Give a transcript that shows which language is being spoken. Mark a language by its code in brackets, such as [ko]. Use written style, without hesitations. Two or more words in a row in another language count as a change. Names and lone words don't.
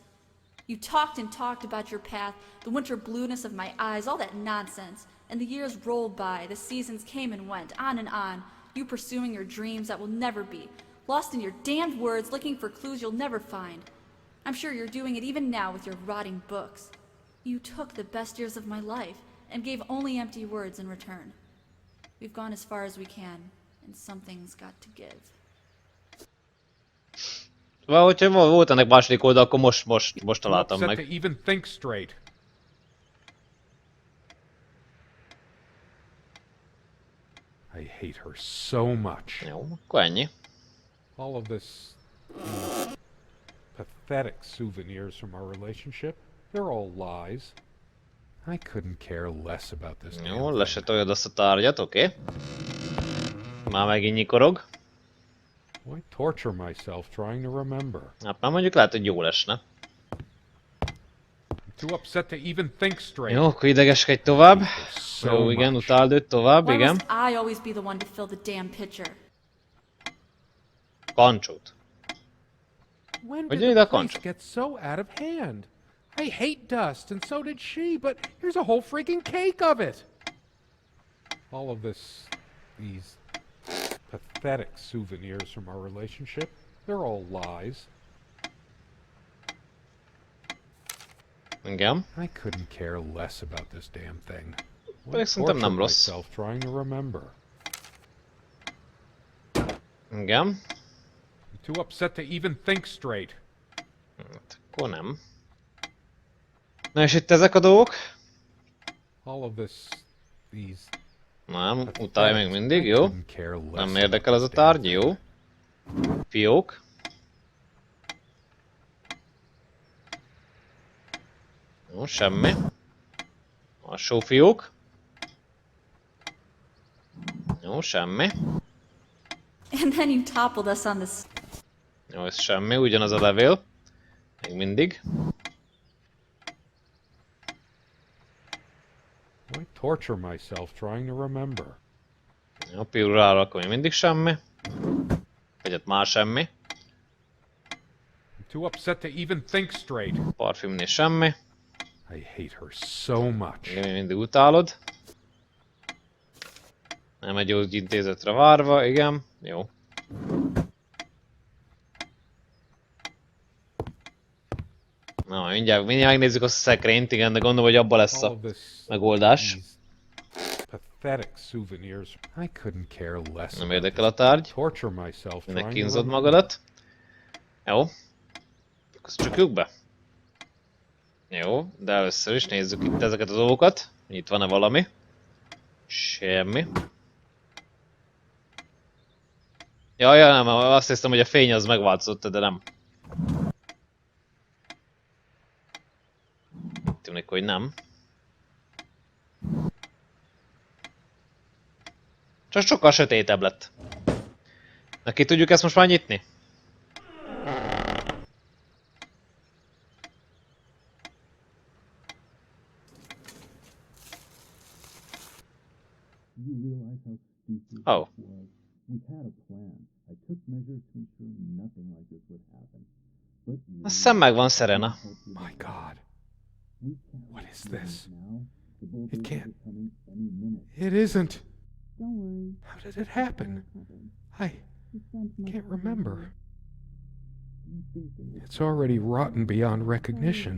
[en] You talked and talked about your path, the winter blueness of my eyes, all that nonsense, and the years rolled by, the seasons came and went, on and on, you pursuing your dreams that will never be, lost in your damned words, looking for clues you'll never find. I'm sure you're doing it even now with your rotting books. You took the best years of my life, and gave only empty words in return. We've gone as far as we can, and something's got to give. [hu] Szóval, hogyha volt ennek második oldal, akkor most találtam [en] Upset [hu] meg. [en] to even think straight. I hate her so much. [hu] Jó, akkor ennyi. [en] All of this pathetic souvenirs from our relationship, they're all lies. I couldn't care less about this. [hu] Jó, le se toljad azt a tárgyat, oké. Már megint nyikorog. [en] Why torture myself trying to remember? [hu] Hát már mondjuk lehet, hogy jó lesne. [en] I'm too upset to even think straight. [hu] Jó, akkor idegeskedj tovább. [en] So [hu] Jó, igen, [en] much. [hu] utáld őt tovább, [en] Why [hu] igen. [en] must I always be the one to fill the damn pitcher? [hu] Kancsót. [en] When [hu] Hogy [en] did [hu] ide [en] the [hu] a [en] place [hu] kancsó? [en] get so out of hand? I hate dust, and so did she, but here's a whole freaking cake of it. All of these pathetic souvenirs from our relationship, they're all lies. [hu] Igen. [en] I couldn't care less about this damn thing. Why [hu] Pedig szerintem [en] torture [hu] nem rossz. [en] myself trying to remember? [hu] Igen. [en] I'm too upset to even think straight. [hu] Hát, akkor nem. Na és itt ezek a dolgok? [en] All of these [hu] Nem, utálj még mindig, jó? [en] couldn't care less [hu] Nem [en] about [hu] érdekel ez a [en] this damn [hu] tárgy, [en] thing. [hu] jó? Fiók. Jó, semmi. Alsó fiók. Jó, semmi. [en] And then you toppled us on this. [hu] Jó, ez semmi, ugyanaz a levél. Még mindig. [en] Why torture myself trying to remember? [hu] Jó, pirulára akkor még mindig semmi. Vagy hát már semmi. [en] I'm too upset to even think straight. [hu] Parfümnél semmi. [en] I hate her so much. [hu] Igen, még mindig utálod. Nem egy jó intézetre várva, igen. Jó. Na, mindjárt megnézzük azt a szekrényt, igen, de gondolom, hogy abban lesz [en] All [hu] a [en] of this [hu] megoldás. [en] these pathetic souvenirs. I couldn't care less. [hu] Nem [en] about [hu] érdekel a [en] this. [hu] tárgy. [en] Torture myself [hu] Minek [en] trying to [hu] kínzod [en] remember. [hu] magadat. Jó. Akkor csukjuk be. Jó, de először is nézzük itt ezeket a dolgokat. Itt van-e valami? Semmi. Ja, nem, azt hiszem, hogy a fény az megváltozott, de nem. Tűnik, hogy nem. Csak sokkal sötétebb lett. Neki tudjuk ezt most már nyitni? [en] You realize how stupid Oh. this was? We had a plan. I took measures to ensure nothing like this would happen. But you [hu] Azt hiszem megvan Serena. [en] My God, we can't what is do this? now. The bulldozers can't- are coming any minute. It isn't. Don't worry. How did it happen? I can't remember. You think they will It's already rotten beyond recognition.